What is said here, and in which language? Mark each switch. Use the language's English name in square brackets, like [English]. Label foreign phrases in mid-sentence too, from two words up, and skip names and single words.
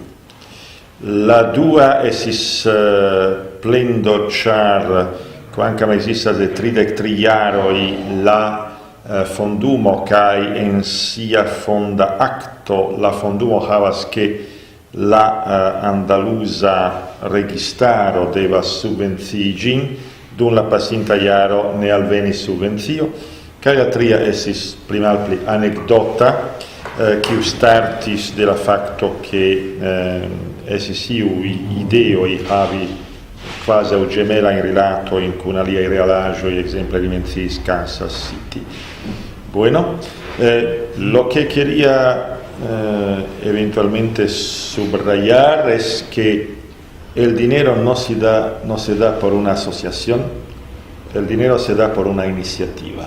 [Esperanto] La dua estis plendo, ĉar kvankam ekzistas de 33 jaroj la fondumo kaj en sia fonda akto la fondumo havas ke la andaluza registaro devas subvencii ĝin, dum la pasinta jaro ne alvenis subvencio. Kaj la tria estis pli malpli anekdota, kiu startis de la fakto ke estis iuj ideoj havi kvazaŭ ĝemelajn rilatojn kun aliaj realaĵoj, ekzemple li menciis Kansas City. [Spanish] Bueno, lo que quería eventualmente subrayar es que el dinero no se da por una asociación, el dinero se da por una iniciativa.